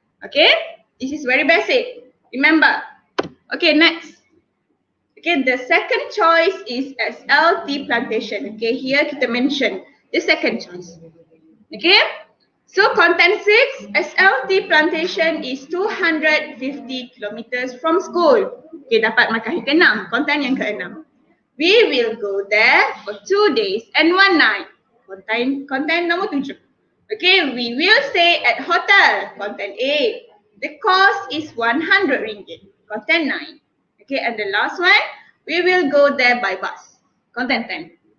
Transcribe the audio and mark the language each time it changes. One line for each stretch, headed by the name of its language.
English: Okay, this is very basic. Remember. Okay, next. Okay, the second choice is SLT plantation. Okay, here
Malay: kita
English: mention the second choice. Okay, so content 6, SLT plantation is 250 kilometers from school.
Malay: Okay, dapat markah yang ke-6, content yang ke-6.
English: We will go there for 2 days and 1 night. Content nombor 7. Okay, we will say at hotel, content A. The cost is 100 ringgit, content 9. Okay, and the last one, we will go there by bus, content 10.